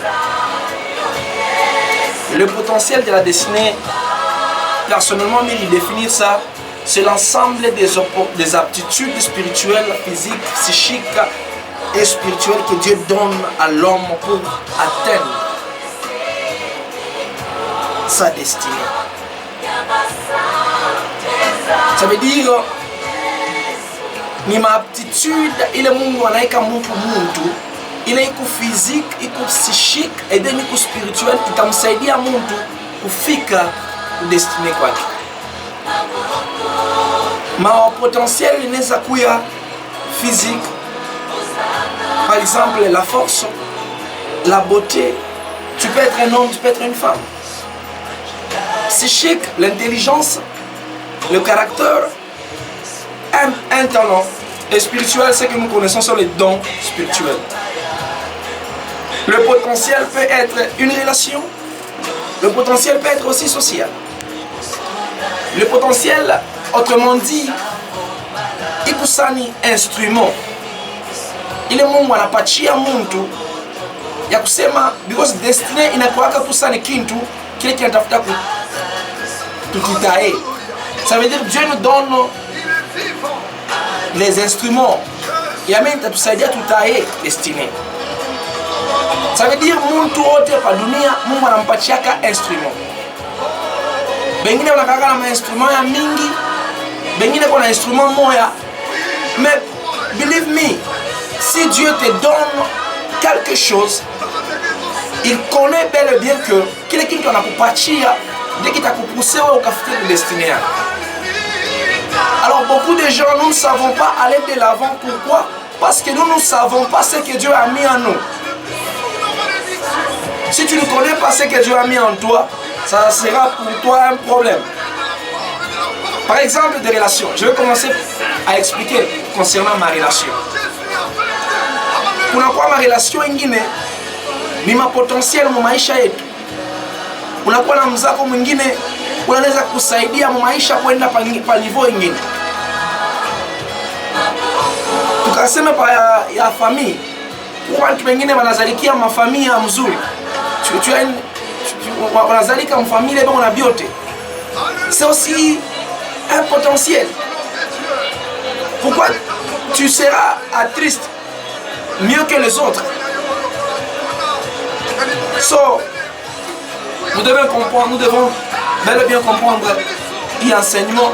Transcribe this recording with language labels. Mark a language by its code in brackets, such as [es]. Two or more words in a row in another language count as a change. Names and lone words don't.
[fr] Le potentiel de la destinée, personnellement, il définit ça, c'est l'ensemble des aptitudes spirituelles, physiques, psychiques et spirituelles que Dieu donne à l'homme pour atteindre sa destinée. Ça veut dire [sw] ni maaptitude ile Mungu anaika mtu ile iko physique, iko psychique [fr] et then [sw] iko spirituel itamsaidia mtu kufika destiné kwake. Ma potentiel inaweza kuya [fr] physique, par exemple la force, la beauté, tu peux être un homme, tu peux être une femme. Psychique, l'intelligence, le caractère, un talent. Et spirituel, ce que nous connaissons sont les dons spirituels. Le potentiel peut être une relation. Le potentiel peut être aussi social. Le potentiel, autrement dit, il est un instrument. Il est [sw] Mungu anapatia mtu ya kusema because destiny inakuwaka kusani kintu kile kinatafuta tukitae. [fr] Ça veut dire Dieu nous donne les instruments et même [sw] tatusaidia tutae [fr] destiné. Ça veut dire [sw] mtu wote pa dunia Mungu anampatiaka instrument. Bengine wanakaka na instrument ya mingi, bengine kuna instrument moya. [fr] Mais [en] believe me, [fr] si Dieu te donne quelque chose, il connaît bel et bien que [sw] kile kitu anakupatia ndio kitakupousser wewe ukafikia destiny yako. [fr] Alors beaucoup de gens, nous ne savons pas aller de l'avant. Pourquoi? Parce que nous ne savons pas ce que Dieu a mis en nous. Si tu ne connais pas ce que Dieu a mis en toi, ça sera pour toi un problème. Par exemple, des relations. Je vais commencer à expliquer concernant ma relation. [sw] Kunakuwa ma relation ingine ni ma potentiel mu maisha yetu. Unakuwa na mzako mwingine unaweza kusaidia mu maisha kwenda pa niveau ingine. Tukasema pa ya famille. Watu wengine wanazalikia mafamilia mzuri. Wanazalika mfamilia bwana biote. [fr] C'est aussi un potentiel. Pourquoi tu seras triste mieux que les autres? So, nous devons bel et bien comprendre l'enseignement.